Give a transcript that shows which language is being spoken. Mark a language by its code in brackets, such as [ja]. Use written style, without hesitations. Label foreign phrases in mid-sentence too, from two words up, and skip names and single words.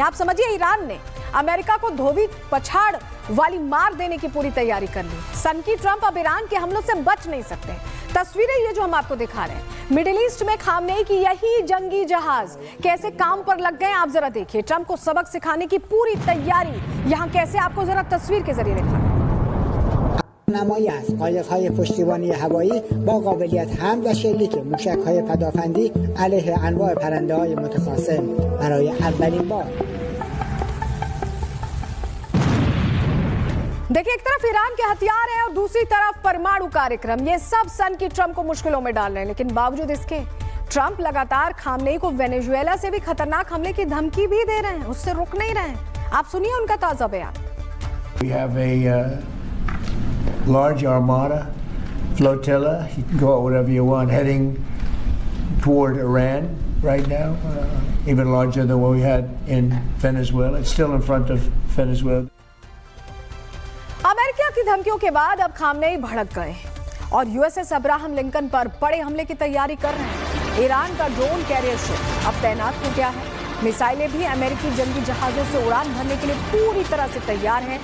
[hi] आप समझिए, ईरान ने अमेरिका को धोबी पछाड़ वाली मार देने की पूरी तैयारी कर ली। सनकी ट्रंप अब ईरान के हमलों से बच नहीं सकते। तस्वीरें ये जो हम आपको दिखा रहे हैं, मिडिल ईस्ट में खामनेई की यही जंगी जहाज कैसे काम पर लग गए, आप जरा देखिए। ट्रंप को सबक सिखाने की पूरी तैयारी यहाँ कैसे, आपको जरा तस्वीर के जरिए दिखा रहे हैं। [fa] نمایی است قایق‌های پشتیبانی هوایی با قابلیت حمل و شلیک موشک‌های پدافندی علیه انواع پرنده‌های متخاصم برای اولین بار. [hi] देखिए, एक तरफ ईरान के हथियार है और दूसरी तरफ परमाणु कार्यक्रम, ये सब सन की ट्रंप को मुश्किलों में डाल रहे हैं। लेकिन बावजूद इसके ट्रंप लगातार खामनेई को वेनेजुएला से भी खतरनाक हमले की धमकी भी दे रहे हैं, उससे रुक नहीं रहे हैं। आप सुनिए उनका ताजा बयान। [en] We have a large armada, flotilla, you can call it whatever you want, heading toward Iran right now, even larger than what we had in Venezuela. It's still in front of Venezuela. [hi] अमेरिका की धमकियों के बाद अब खामनेई भड़क गए और यूएसएस अब्राहम लिंकन पर बड़े हमले की तैयारी कर रहे हैं। ईरान का [en] drone carrier ship [hi] अब तैनात हो गया है। मिसाइलें भी अमेरिकी जंगी जहाजों से उड़ान भरने के लिए पूरी तरह से तैयार हैं।